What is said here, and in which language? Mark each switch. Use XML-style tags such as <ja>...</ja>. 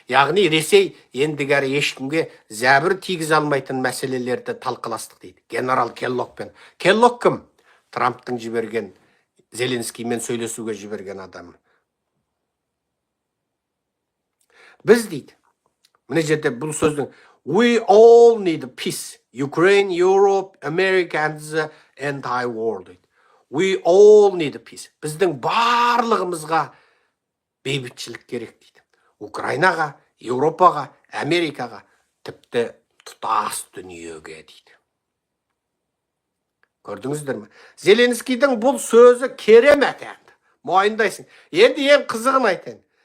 <kk>Яғни Ресей ендігәрі ешкімге зәбір тигізе алмайтын мәселелерді талқыластық дейді. Генерал Келлогпен. Келлог кім? Трамптың жіберген, Зеленскиймен сөйлесуге жіберген адам. Біз дейді, міне жерде бұл сөздің</kk> <en>We all need peace. Ukraine, Europe, America and the entire world. We all need peace.</en> <kk>Біздің барлығымызға бейбітшілік керек дейді. Украинаға, Еуропаға, Америкаға, тіпті тұтас дүниеге дейді. Көрдіңіздер ме? Зеленскийдің бұл сөзі керемет енді. Мойындайсың. Енді ең қызығын айтайын.</kk>